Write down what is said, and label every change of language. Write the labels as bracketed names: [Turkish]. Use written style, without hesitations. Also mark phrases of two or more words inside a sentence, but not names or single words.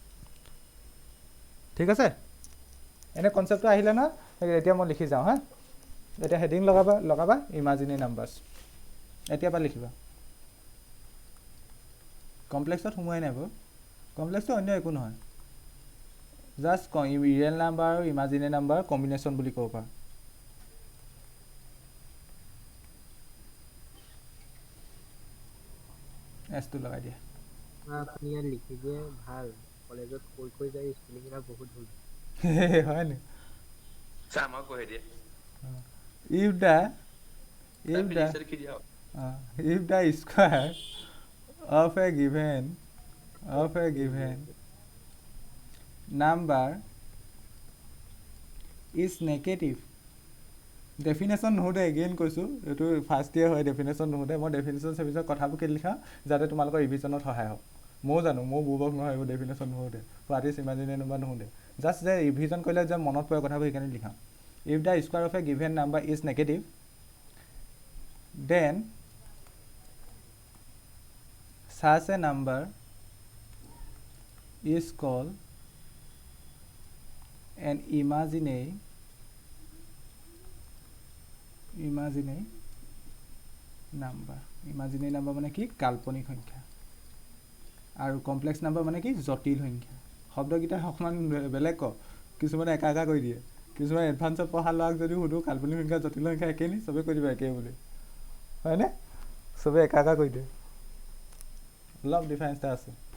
[Assamese] ঠিক আছে এনে কনচেপ্টটো আহিলে না এতিয়া মই লিখি যাওঁ হা এতিয়া হেডিং লগাবা [English] imaginary numbers [Assamese] এতিয়াৰ পৰা লিখিবা কমপ্লেক্সত সোমোৱাই নাই বাৰু কমপ্লেক্সটো অন্য একো নহয় [English] just real number [Assamese] আৰু [English] imaginary number combination [Assamese] বুলি ক'ব পাৰা এছটো লগাই দিয়া আপুনি ইয়াত লিখি দিয়ে ভাল কলেজত কৈ যায় স্পেলিংবিলাক বহুত ভুল হয় নি ছাৰ আমাক কৈ দিয়ে [English] if the square of a given number is negative [Assamese] ডেফিনেশ্যন নুসুধে এগেইন কৈছোঁ এইটো ফাৰ্ষ্ট ইয়েৰ হয় ডেফিনেশ্যন নুসুধে মই ডেফিনেশ্যন চেফিনেশ্যন কথাবোৰ কেলৈ লিখাওঁ যাতে তোমালোকৰ ৰিভিজনত সহায় হওক ময়ো জানো মোৰ বুৰ্বক নহয় এইবোৰ ডেফিনেশ্যন নুসুধে [English] what is imaginary number [Assamese] নুসুধে জাষ্ট যে ৰিভিজন কৰিলে যে মনত পৰে কথাবোৰ সেইকাৰণে লিখাওঁ [English] if the square of a given number is negative then such a number is called an imaginary number [Assamese] মানে কি কাল্পনিক সংখ্যা আৰু [English] complex number [Assamese] মানে কি জটিল সংখ্যা শব্দকেইটা অকণমান বেলেগ ক কিছুমানে একা কৰি দিয়ে কিছুমান এডভান্সত পঢ়া ল'ৰাক যদি সুধো কাল্পনিক সংখ্যা জটিল সংখ্যা একেই নি চবেই কৈ দিব একেই বুলি হয়নে চবেই একা কৰি দিয়ে অলপ ডিফাৰেঞ্চ এটা আছে